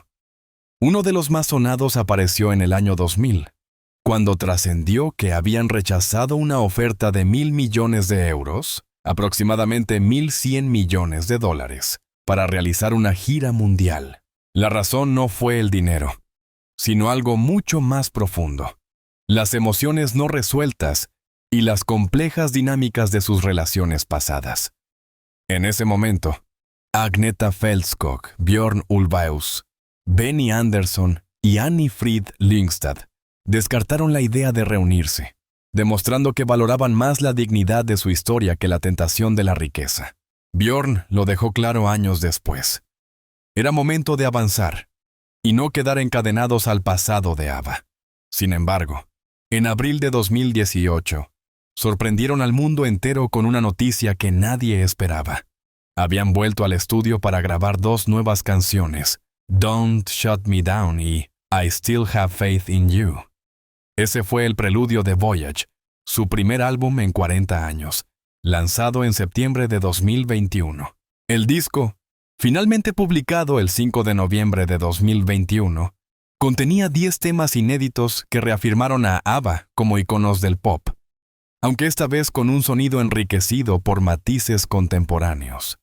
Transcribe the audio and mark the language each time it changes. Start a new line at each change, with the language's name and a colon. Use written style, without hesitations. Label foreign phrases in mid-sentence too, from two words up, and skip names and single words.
Spanish: Uno de los más sonados apareció en el año 2000, cuando trascendió que habían rechazado una oferta de $1.000 millones, aproximadamente $1.100 millones, para realizar una gira mundial. La razón no fue el dinero, sino algo mucho más profundo: las emociones no resueltas y las complejas dinámicas de sus relaciones pasadas. En ese momento, Agneta Fältskog, Björn Ulvaeus, Benny Andersson y Annie Frid Lyngstad descartaron la idea de reunirse, demostrando que valoraban más la dignidad de su historia que la tentación de la riqueza. Björn lo dejó claro años después. Era momento de avanzar y no quedar encadenados al pasado de ABBA. Sin embargo, en abril de 2018, sorprendieron al mundo entero con una noticia que nadie esperaba. Habían vuelto al estudio para grabar 2 nuevas canciones, Don't Shut Me Down y I Still Have Faith in You. Ese fue el preludio de Voyage, su primer álbum en 40 años, lanzado en septiembre de 2021. El disco, finalmente publicado el 5 de noviembre de 2021, contenía 10 temas inéditos que reafirmaron a ABBA como iconos del pop, aunque esta vez con un sonido enriquecido por matices contemporáneos.